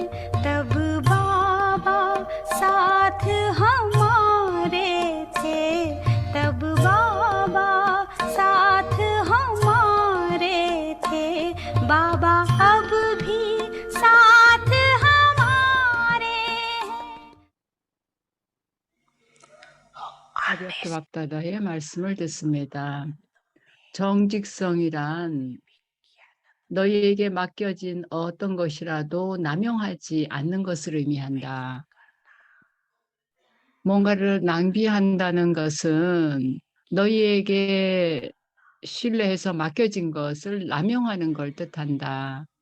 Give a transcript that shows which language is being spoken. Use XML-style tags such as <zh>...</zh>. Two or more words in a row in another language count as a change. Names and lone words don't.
<hi>तब बाबा साथ हमारे थे, तब बाबा साथ हमारे थे। बाबा अब भी साथ हमारे हैं।</hi> <ko>가볍게 밥다다의 말씀을 듣습니다. 정직성이란 너희에게 맡겨진 어떤 것이라도 남용하지 않는 것을 의미한다. 뭔가를 낭비한다는 것은 너희에게 신뢰해서 맡겨진 것을 남용하는 걸 뜻한다.</ko>